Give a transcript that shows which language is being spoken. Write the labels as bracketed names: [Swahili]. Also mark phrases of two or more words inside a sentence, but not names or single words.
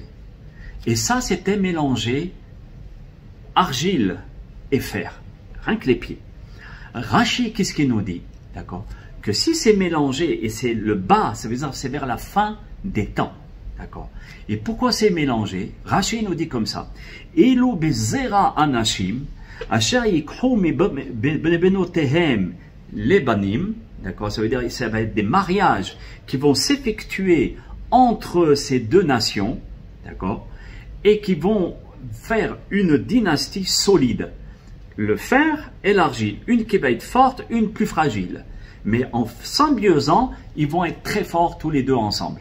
[French] Et ça, c'était mélangé argile et fer, rien que les pieds. Rachi, qu'est-ce qu'il nous dit? D'accord? Que si c'est mélangé et c'est le bas, ça veut dire c'est vers la fin des temps. D'accord? Et pourquoi c'est mélangé? Rachi nous dit comme ça. [Hebrew] אלו בזרע אנשים, אשר יקחו מבנותיהם לבנים. [French] D'accord? Ça veut dire que ça va être des mariages qui vont s'effectuer entre ces deux nations. D'accord? Et qui vont faire une dynastie solide. Le fer et l'argile, une qui va être forte, une plus fragile. Mais en symbiosant, ils vont être très forts tous les deux ensemble.